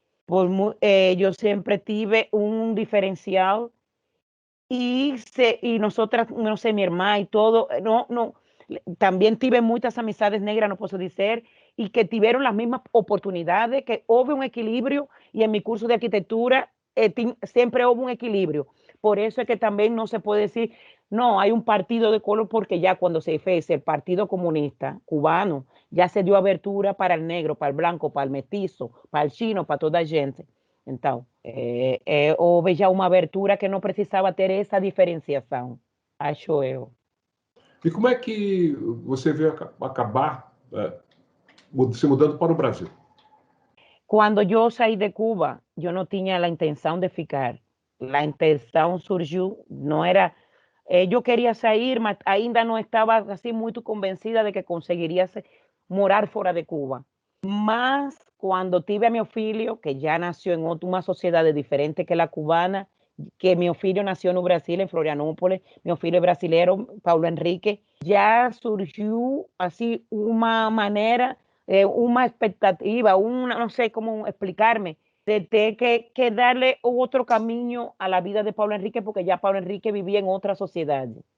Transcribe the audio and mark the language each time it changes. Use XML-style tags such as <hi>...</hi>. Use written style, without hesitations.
<es>Yo siempre tuve un diferencial y nosotras, no sé, mi hermana y todo, también tuve muchas amistades negras, no puedo decir, y que tuvieron las mismas oportunidades, que hubo un equilibrio, y en mi curso de arquitectura siempre hubo un equilibrio. Por eso es que también no se puede decir, no, hay un partido de color, porque ya cuando se fue el Partido Comunista Cubano, ya se dio abertura para el negro, para el blanco, para el mestizo, para el chino, para toda gente.</es> <pt>Então, houve já uma abertura que não precisava ter essa diferenciação, acho eu. E como é que você vê acabar se mudando para o Brasil? Quando eu saí de Cuba, eu não tinha a intenção de ficar. A intenção surgiu, não era... eu queria sair, mas ainda não estava assim muito convencida de que conseguiria morar fora de Cuba.</pt> <es>Mas cuando tuve a mi filho, que ya nació en una sociedad diferente que la cubana, que mi filho nació en Brasil, en Florianópolis, mi filho es brasileño, Paulo Enrique, ya surgió así una manera, una expectativa, no sé cómo explicarme, de tener que darle otro camino a la vida de Paulo Enrique, porque ya Paulo Enrique vivía en otra sociedad.</es>